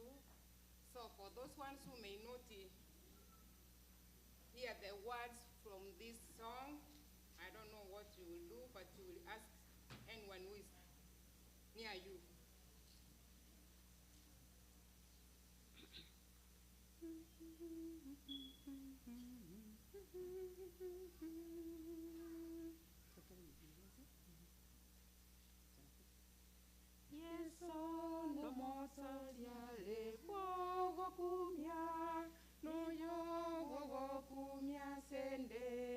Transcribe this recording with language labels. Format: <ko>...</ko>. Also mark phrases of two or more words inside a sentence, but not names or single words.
<en>So for those ones who may not hear the words from this song, I don't know what you will do, but you will ask anyone who is near you.</en> <guz>Yeso no mosalia wogo kumya no wogo kumya sende</guz>